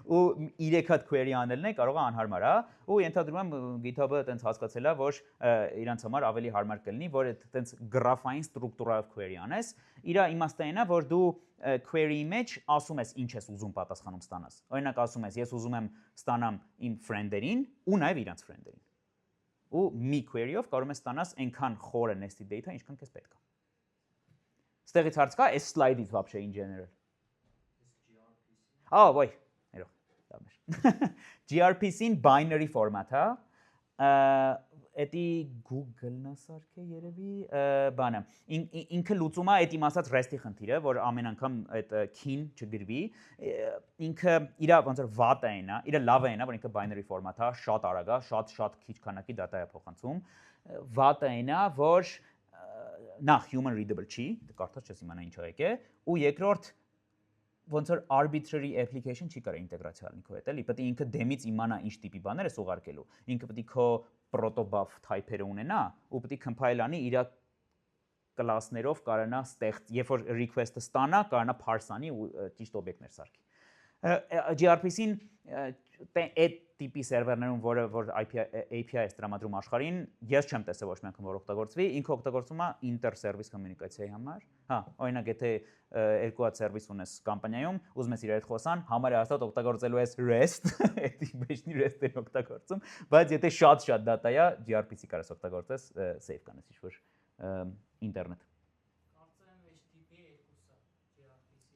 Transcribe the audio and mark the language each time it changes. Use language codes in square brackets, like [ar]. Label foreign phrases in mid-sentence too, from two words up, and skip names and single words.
[hy] ու 3 հատ query անելն է կարող է անհարմար, հա, ու ենթադրում եմ GitHub-ը այտենց հասկացել է, որ իրանց համար ավելի հարմար կլինի, որ այտենց գրաֆային ստրուկտուրայով query անես, իր իմաստը այն է, որ դու query-ի մեջ ասում ես ինչ ես ուզում պատասխանում ստանաս։ Օրինակ ասում ես, ես ուզում եմ ստանամ իմ friend-երին ու նաև իրանց friend-երին։ Ու մի query-ով կարող ես ստանաս այնքան խորը [en] nested data, [hy] ինչքան քեզ պետք է։ Ստեղից հարց կա, այս slide-ից вообще [en] in general։ [hy] Ոյ, ներող, դա մեր։ gRPC-ին [en] binary format [hy] է, էդի Google-ն է սարքե երևի, բանը, ինքը լուծում է այդ իմ ասած REST-ի խնդիրը, որ ամեն անգամ այդ key-ն չգրվի, ինքը իր ոնց որ վատը այն է, իր լավը այն է, որ ինքը [en] binary format [hy] է, շատ արագ է, շատ քիչ քանակի data է փոխանցում, վատը այն է, որ նախ [en] human readable [hy] չի, կարդաց չես իմանա ինչ եկե, ու երկրորդ ոնց որ [en] arbitrary application [hy] չի կարող ինտեգրացիա լինի քո հետ, էլի, պետք է ինքը դեմից իմանա ինչ տիպի բաներ է ուղարկելու։ Ինքը պետք է քո [en] protobuf type- [hy] երը ունենա ու պետք է compile անի իր կլասներով կարողանա ստեղծ, երբ որ request-ը ստանա, կարողանա parse անի ու ճիշտ օբյեկտներ սարքի։ gRPC-ին այդ տիպի սերվերներում, որ API-ը տրամադրում աշխարհին, ես չեմ տեսել ոչ մի անգամ որ օգտագործվի, ինքը օգտագործվում է [en] inter-service communication- [hy] ի համար։ Հա, օրինակ եթե երկու հատ սերվիս ունես կամպանիայում, ուզում ես իրար հետ խոսան, համարը հաստատ օգտագործելու ես REST, էդի մեջնի REST-ն օգտագործում, բայց եթե շատ data է, gRPC կարաս օգտագործես, save կանես ինչ-որ ինտերնետ։ Կարծեմ HTTP 2-ը gRPC։